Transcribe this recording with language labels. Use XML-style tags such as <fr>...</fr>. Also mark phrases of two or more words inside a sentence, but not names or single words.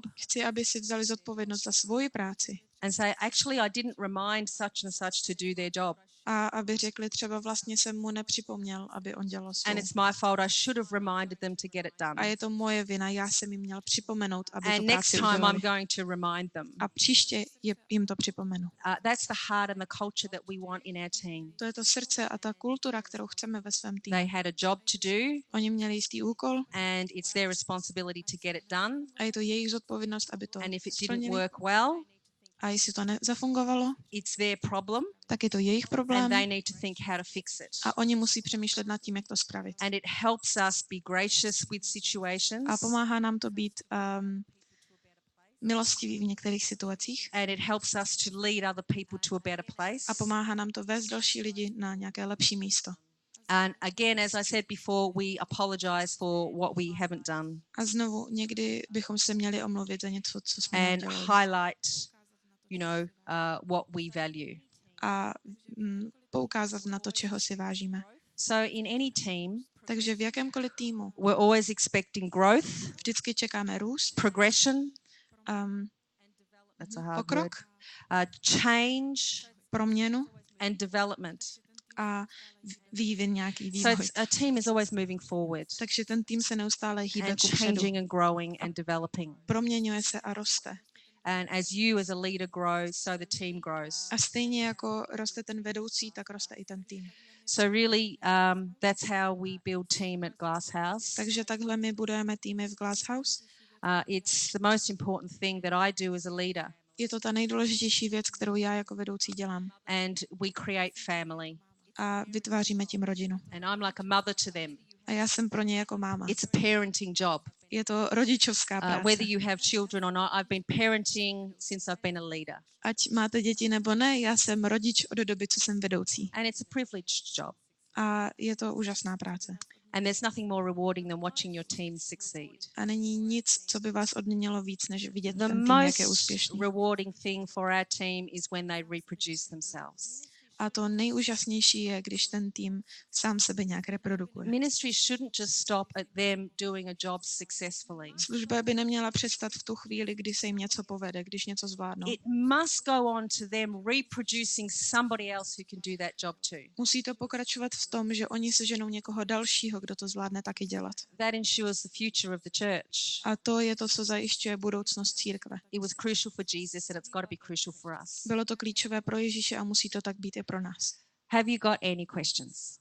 <cs>Chci, aby si vzali zodpovědnost za svoji práci</cs> <en>and say, actually, I didn't remind such and such to do their job.</en> <cs>a aby řekli, třeba vlastně jsem mu nepřipomněl, aby on dělal svou.</cs> <en>And it's my fault. I should have reminded them to get it done.</en> <cs>A je to moje vina, já jsem jim měl připomenout, aby</cs> <en>And</en> <cs>tu</cs> <en>next</en> <cs>práci</cs> <en>time I'm</en> <cs>udělali.</cs> <en>going to remind them.</en> <cs>A příště jim to připomenu.</cs> <en>That's the heart and the culture that we want in our team.</en> <cs>To je to srdce a ta kultura, kterou chceme ve svém týmu.</cs> <en>They had a job to do,</en> <cs>Oni měli jistý úkol</cs> <en>and it's their responsibility to get it done.</en> <cs>a je to jejich zodpovědnost, aby to</cs> <en>And if it didn't</en> <cs>splnili.</cs> <en>work well,</en> <cs>A jestli to nezafungovalo,</cs> <en>it's their problem,</en> <cs>tak je to jejich</cs> <en>and</en> <cs>problém</cs> <en>they need to think how to fix it.</en> <cs>a oni musí přemýšlet nad tím, jak to spravit.</cs> <en>And it helps us be gracious with situations,</en> <cs>A pomáhá nám to být milostivý v některých situacích</cs> <en>and it helps us to lead other people to a better place.</en> <cs>a pomáhá nám to vést další lidi na nějaké lepší místo.</cs> <en>And again, as I said before, we apologize for what we haven't done</en> <cs>A znovu někdy bychom se měli omluvit za něco, co jsme</cs> <en>and</en> <cs>nedělali.</cs> <en>highlight, what we value.</en> <cs>A poukázat na to, čeho si vážíme.</cs> <en>So in any team,</en> <cs>Takže v jakémkoliv týmu</cs> <en>we're always expecting growth,</en> <cs>vždycky čekáme růst,</cs> <en>progression, um, that's a hard</en> <cs>pokrok,</cs> <en>word, change</en> <cs>proměnu</cs> <en>and development.</en> <cs>a vývin, nějaký</cs> <en>So</en> <cs>vývoj.</cs> <en>a team is always moving forward</en> <cs>Takže ten tým se neustále hýbe</cs> <en>and</en> <cs>kupředu.</cs> <en>changing and growing and developing.</en> <cs>Proměňuje se a roste.</cs> <en>And as you as a leader grow, so the team grows.</en> <cs>A stejně jako roste ten vedoucí, tak roste i ten tým.</cs> <en>So really, that's how we build team at Glasshouse.</en> <cs>Takže takhle my budujeme týmy v Glasshouse.</cs> <en>It's the most important thing that I do as a leader.</en> <cs>Je to ta nejdůležitější věc, kterou já jako vedoucí dělám.</cs> <en>And we create family.</en> <cs>A vytváříme tím rodinu.</cs> <en>And I'm like a mother to them.</en> <cs>A já jsem pro ně jako máma.</cs> <en>It's a parenting job.</en> <cs>Je to rodičovská práce.</cs> <en>Whether you have children or not, I've been parenting since I've been a leader.</en> <cs>Ať máte děti nebo ne, já jsem rodič od doby, co jsem vedoucí.</cs> <en>And it's a privileged job.</en> <cs>A je to úžasná práce.</cs> <en>And there's nothing more rewarding than watching your team succeed.</en> <cs>A není nic, co by vás odměnilo víc, než vidět</cs> <en>The</en> <cs>ten tým, jak je</cs> <en>most</en> <cs>úspěšný.</cs> <en>rewarding thing for our team is when they reproduce themselves.</en> <cs>A to nejúžasnější je, když ten tým sám sebe nějak reprodukuje.</cs> <en>Ministry shouldn't just stop at them doing a job successfully.</en> <cs>Služba by neměla přestat v tu chvíli, kdy se jim něco povede, když něco zvládnou.</cs> <en>It must go on to them reproducing somebody else who can do that job too.</en> <cs>Musí to pokračovat v tom, že oni seženou někoho dalšího, kdo to zvládne taky dělat.</cs> <en>That ensures the future of the church.</en> <cs>A to je to, co zajišťuje budoucnost církve.</cs> <en>It was crucial for Jesus and it's got to be crucial for us.</en> <cs>Bylo to klíčové pro Ježíše a musí to tak být i pro nás.</cs> <en>Have you got any questions?</en>